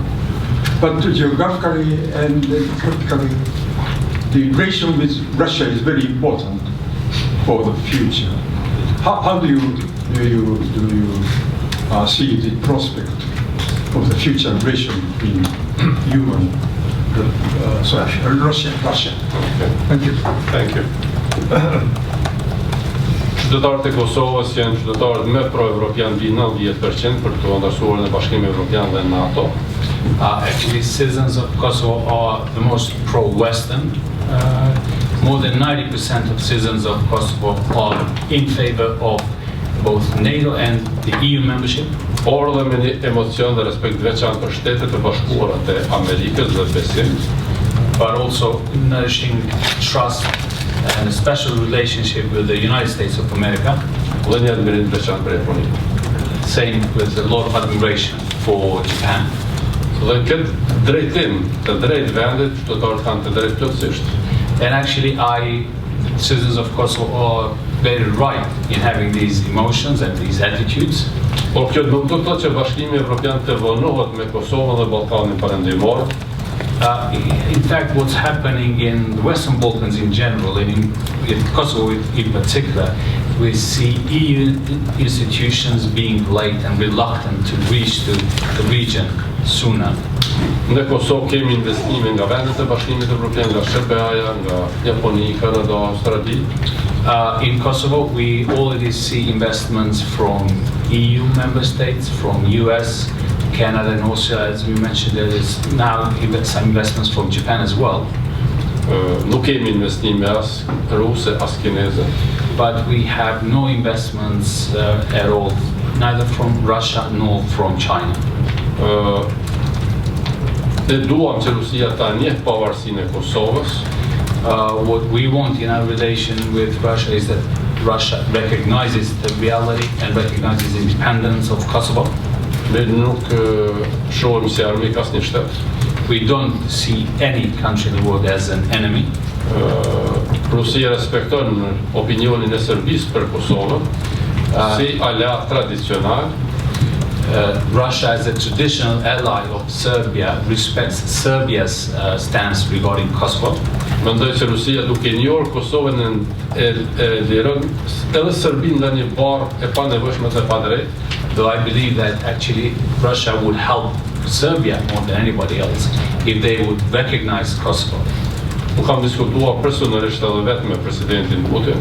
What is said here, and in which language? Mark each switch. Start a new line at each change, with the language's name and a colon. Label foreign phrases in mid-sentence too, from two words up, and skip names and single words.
English: But geographically and politically, the relation with Russia is very important for the future. How do you see the prospect of the future relation between you and Russia? Thank you. Thank you.
Albanian: Qytetarët e Kosovës janë qytetarët më pro-evropian, mbi 90% për të andarësuar në Bashkimin Evropian dhe NATO.
English: Actually, citizens of Kosovo are the most pro-Western. More than 90% of citizens of Kosovo are in favor of both NATO and the EU membership.
Albanian: Por dhe me një emocion dhe respekt veçantë për Shtetet e Bashkuara të Amerikës dhe besim,
English: but also nourishing trust and a special relationship with the United States of America.
Albanian: dhe një admirim veçantë për Japoninë.
English: Same with a lot of admiration for Japan.
Albanian: Dhe këtë drejtim të drejtë vendit, qytetarët kanë të drejtë plotësisht.
English: And actually, citizens of Kosovo are very right in having these emotions and these attitudes.
Albanian: Por kjo nuk do të thotë që Bashkimi Evropian të vonohet me Kosovën dhe Ballkanin Perëndimor.
English: In fact, what's happening in the Western Balkans in general, and in Kosovo in particular, we see EU institutions being late and reluctant to reach the region sooner.
Albanian: Në Kosovë kemi investime nga vendet e Bashkimit Evropian, nga SBA-ja, nga Japoni, Kanada, Australi.
English: In Kosovo, we already see investments from EU member states, from US, Canada, and also, as we mentioned, there is now some investments from Japan as well.
Albanian: Nuk kemi investime as ruse, as kineze.
English: But we have no investments at all, neither from Russia nor from China.
Albanian: Ne duam që Rusia ta njeh pavarësinë e Kosovës.
English: What we want in our relation with Russia is that Russia recognizes the reality and recognizes the independence of Kosovo.
Albanian: Ne nuk shohim si armik asnjë shtet.
English: We don't see any country in the world as an enemy.
Albanian: Rusia respekton opinionin e Serbisë për Kosovën si aleat tradicional.
English: Russia, as a traditional ally of Serbia, respects Serbia's stance regarding Kosovo.
Albanian: Mendoj se Rusia duke njohur Kosovën e liron edhe Serbinë në një barë e panevojshme të padrejtë.
English: Though I believe that actually Russia would help Serbia more than anybody else if they would recognize Kosovo.
Albanian: Unë kam diskutuar personalisht edhe vetë me presidentin Putin.